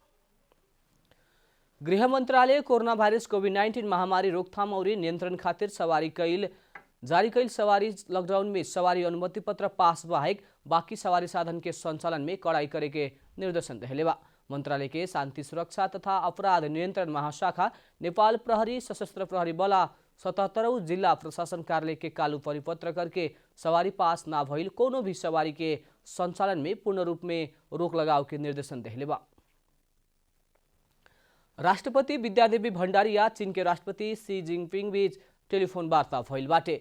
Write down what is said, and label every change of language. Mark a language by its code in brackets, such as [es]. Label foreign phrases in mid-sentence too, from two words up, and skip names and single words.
[bho] गृह मंत्रालय कोरोना वायरस कोविड-19 महामारी रोकथाम और नियंत्रण खातिर जारी कैल सवारी लॉकडाउन में सवारी अनुमति पत्र पास बाहेक बाकी सवारी साधन के संचालन में कड़ाई करे के निर्देशन देहले बा। मंत्रालय के शांति सुरक्षा तथा अपराध नियंत्रण महाशाखा नेपाल प्रहरी सशस्त्र प्रहरी बला 77औं जिला प्रशासन कार्यालय के कालू परिपत्र करके सवारी पास ना भइल कोनो भी सवारी के संचालन में पूर्ण रूप में रोक लगाव के निर्देशन देहले बा। राष्ट्रपति विद्यादेवी भण्डारी या चीन के राष्ट्रपति शी जिनपिंग बीच टेलीफोन वार्ता भइल बाटे।